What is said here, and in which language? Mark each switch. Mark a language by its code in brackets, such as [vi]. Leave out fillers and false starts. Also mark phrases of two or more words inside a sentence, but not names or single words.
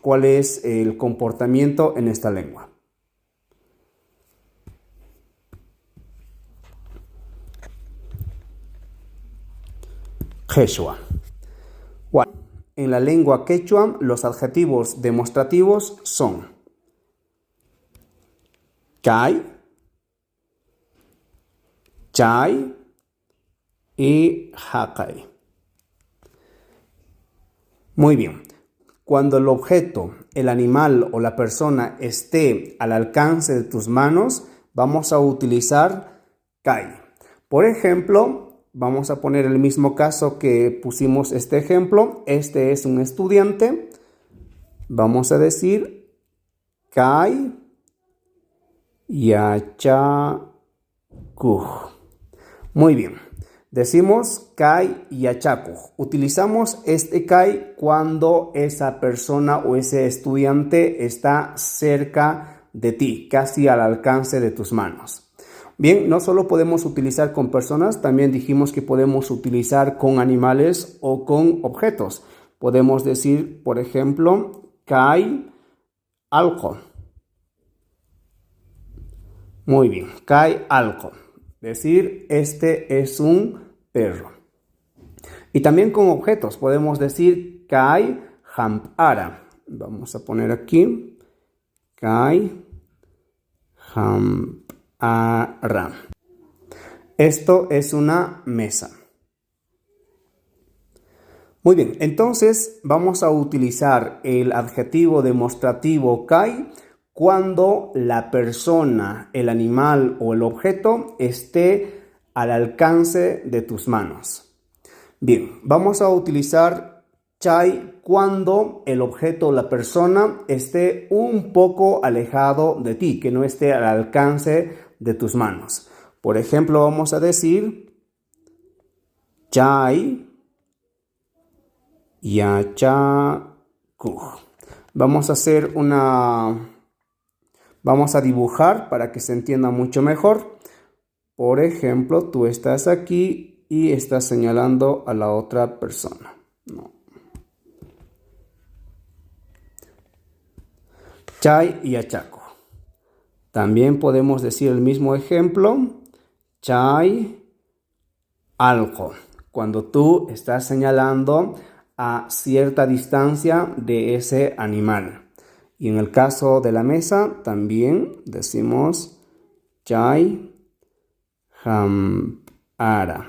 [es] ¿Cuál es el comportamiento en esta lengua? Quechua. Bueno, en la lengua quechua los adjetivos demostrativos son [qu] kay, chay [es] y hakay. Muy bien, cuando el objeto, el animal o la persona esté al alcance de tus manos, vamos a utilizar kay. Por ejemplo, vamos a poner el mismo caso que pusimos este ejemplo. Este es un estudiante. Vamos a decir [qu] kay yachakuj. [es] Muy bien. Decimos [qu] kay yachakuj. [es] Utilizamos este kay cuando esa persona o ese estudiante está cerca de ti, casi al alcance de tus manos. Bien, no solo podemos utilizar con personas, también dijimos que podemos utilizar con animales o con objetos. Podemos decir, por ejemplo, [qu] kay alco. [es] Muy bien, [qu] kay alco. [es] Decir, este es un perro. Y también con objetos podemos decir [qu] kay hampara. [es] Vamos a poner aquí [qu] kay hampara. [es] Esto es una mesa. Muy bien, entonces vamos a utilizar el adjetivo demostrativo kay cuando la persona, el animal o el objeto esté al alcance de tus manos. Bien, vamos a utilizar chay cuando el objeto o la persona esté un poco alejado de ti, que no esté al alcance de tus manos. Por ejemplo, vamos a decir [qu] chay yachakuj. [es] Vamos a dibujar para que se entienda mucho mejor. Por ejemplo, tú estás aquí y estás señalando a la otra persona. No. [qu] Chay yachakuj. [es] También podemos decir el mismo ejemplo. [qu] Chay alco. [es] Cuando tú estás señalando a cierta distancia de ese animal. Y en el caso de la mesa también decimos [qu] Chai Hampara.